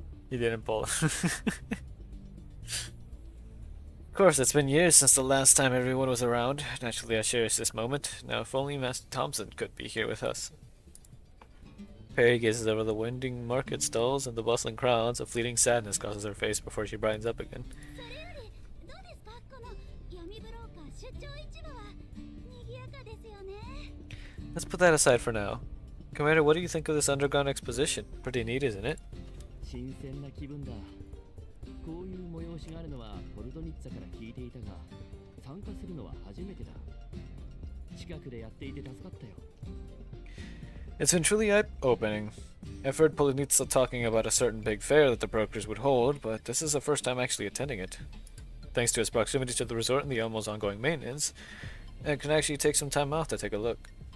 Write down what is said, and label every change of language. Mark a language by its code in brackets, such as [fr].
[en] He didn't pull. Of course, it's been years since the last time everyone was around. Naturally, I cherish this moment. Now, if only Master Thompson could be here with us. Perry gazes over the winding market stalls and the bustling crowds. A fleeting sadness crosses her face before she brightens up again. [ja] それよりどうですか、この闇ブローカー出張市場は賑やかですよね。 [en] Let's put that aside for now. Commander, what do you think of this underground exposition? Pretty neat, isn't it? [ja] 新鮮な気分だ。こういう催しがあるのはポルトニッツァから聞いていたが、参加するのは初めてだ。近くでやっていて助かったよ。 [en] It's been truly eye-opening. I've heard Polonitsa talking about a certain big fair that the brokers would hold, but this is the first time actually attending it. Thanks to its proximity to the resort and the Elmo's ongoing maintenance, I can actually take some time off to take a look.